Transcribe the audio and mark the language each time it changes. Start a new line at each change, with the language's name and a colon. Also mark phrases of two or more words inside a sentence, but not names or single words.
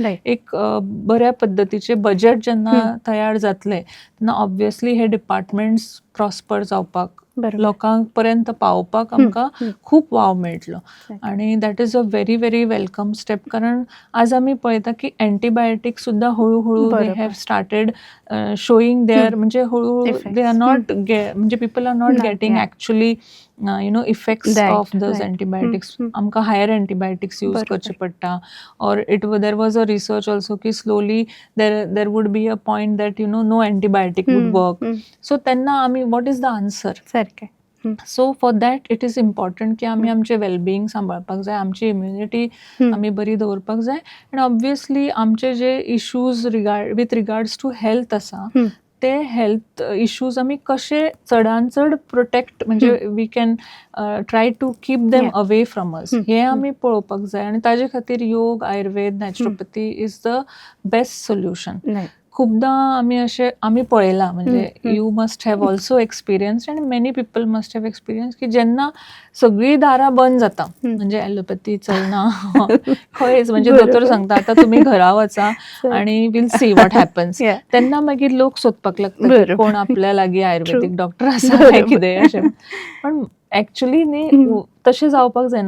Konkani: एक बऱ्या पद्दतीचे बजेट जेन्ना तयार जातले तेन्ना ऑब्वियसली हे
English: departments prosper
Konkani: जावपाक, लोकांक पर्यंत पावपाक आमकां खूप वाव मेळटलो.
English: आणि that is a very very welcome step.
Konkani: कारण आज आमी पळयता की एंटीबायोटीक सुद्धा हळूहळू
English: they have started showing their,
Konkani: म्हणजे हळूहळू
English: they are not म्हणजे people are not getting actually effects of those antibiotics. आमकां higher antibiotics use
Konkani: करचे पडटा.
English: और there was a research also की slowly there would be a point that no antibiotic would work.
Konkani: सो तेन्ना आमी
English: what is the answer. so for that it is important
Konkani: की आमी आमचे वेलबिंग सांबाळपाक जाय, आमची इम्युनिटी आमी बरी दवरपाक जाय. आनी ऑब्वियसली आमचे जे
English: issues with regards to health
Konkani: आसा ते
English: health issues
Konkani: आमी कशे चडान चड प्रोटेक्ट, म्हणजे
English: we can try to keep them away from us,
Konkani: हे आमी पळोवपाक जाय. आनी ताजे खातीर योग, आयुर्वेद, नॅचरोपॅथी
English: is the best solution.
Konkani: खूपदां आमी पळयलां, म्हणजे
English: you must have also experience and many people must have experience
Konkani: की जेन्ना सगळी दारां बंद जाता, म्हणजे ॲलोपॅथी चलना खंयच, म्हणजे दोतोर सांगता आता तुमी घरा वचा आणि
English: we'll see what happens,
Konkani: तेन्ना मागीर लोक सोदपाक लागता कोण आपल्या लागीं
English: Ayurvedic doctor
Konkani: आसा काय कितें अशें. पण ॲक्च्युली न्ही तशें जावपाक जायना.